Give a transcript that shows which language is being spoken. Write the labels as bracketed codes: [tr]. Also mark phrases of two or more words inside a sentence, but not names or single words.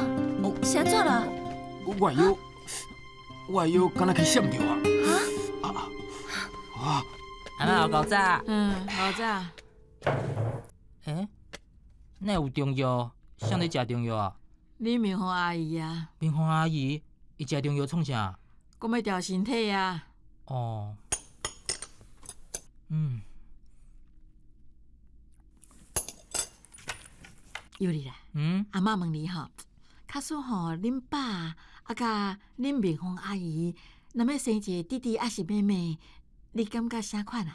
[nan] 先怎啦？我的腰敢若去闪着啊！阿妈有够早。好早。那有中药？谁在食中药啊？你明芳阿姨啊。明芳阿姨，伊食中药创啥？讲要调身体啊。哦。有哩啦。阿嬷问你吼，假使吼恁爸啊甲恁明芳阿姨，若要生一个弟弟还是妹妹，你感觉啥款啊？